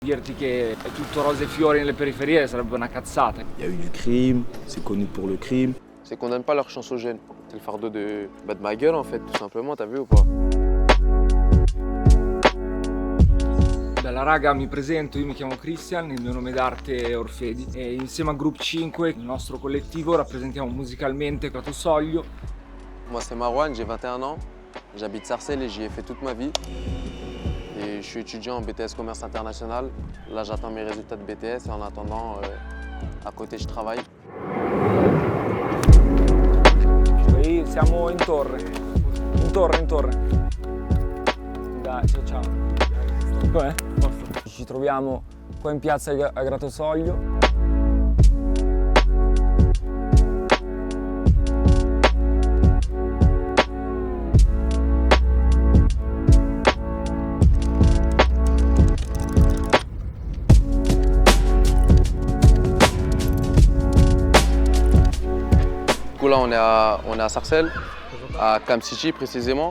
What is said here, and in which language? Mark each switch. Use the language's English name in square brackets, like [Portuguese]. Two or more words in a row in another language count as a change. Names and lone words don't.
[Italian] Dirti che è tutto rose e fiori nelle periferie sarebbe una cazzata. [French] Il y a eu du crime, c'est connu pour le crime. C'est qu'on donne pas leur chance aux jeunes. C'est le fardeau de ma gueule en fait, tout simplement, t'as vu ou pas? [Italian] Bella raga, mi presento, io mi chiamo Christian, il mio nome d'arte è Orfedi e insieme a Group 5, il nostro collettivo, rappresentiamo musicalmente Gratosoglio. [French] Moi c'est Marwan, j'ai 21 ans, j'habite Sarcelles et j'y ai fait toute ma vie. Et je suis étudiant en BTS Commerce International. Là j'attends mes résultats de BTS et en attendant, à côté je travaille. [Italian] Qui siamo in torre. In torre. Dai, ciao. Com'è? Ci troviamo qua in piazza a Gratosoglio. [French] Du coup là on est à Sarcelles, à Camp City précisément.